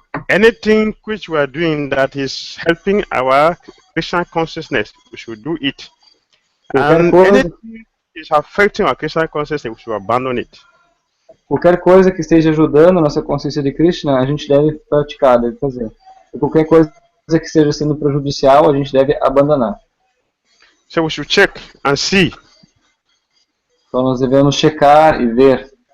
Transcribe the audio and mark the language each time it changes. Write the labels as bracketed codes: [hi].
[en] Anything which we are doing that is helping our Krishna consciousness, we should do it. And anything is affecting our Krishna consciousness, we should abandon it. [pt] Qualquer coisa que esteja ajudando a nossa consciência de Krishna, a gente deve praticar, deve fazer. E qualquer coisa que esteja sendo prejudicial, a gente deve abandonar. [en] So we should check and see. [pt] Então nós devemos checar e ver.